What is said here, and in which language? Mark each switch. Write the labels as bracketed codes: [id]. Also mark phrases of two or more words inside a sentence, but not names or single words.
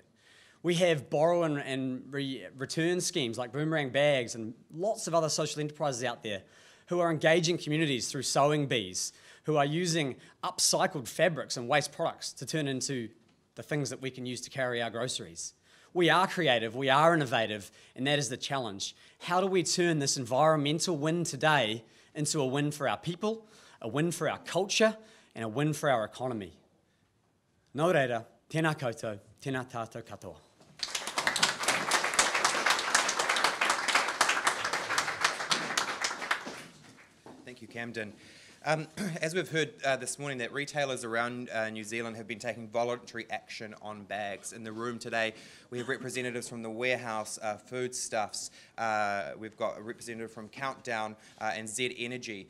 [en] We have borrow and return schemes like boomerang bags and lots of other social enterprises out there who are engaging communities through sewing bees, who are using upcycled fabrics and waste products to turn into the things that we can use to carry our groceries. We are creative, we are innovative, and that is the challenge. How do we turn this environmental win today into a win for our people, a win for our culture, and a win for our economy? [mi] Nō reira, tēnā koutou, tēnā tātou katoa. [en] Thank you, Camden. As we've heard this morning, that retailers around New Zealand have been taking voluntary action on bags. In the room today, we have representatives from the Warehouse, Foodstuffs, we've got a representative from Countdown and Z Energy.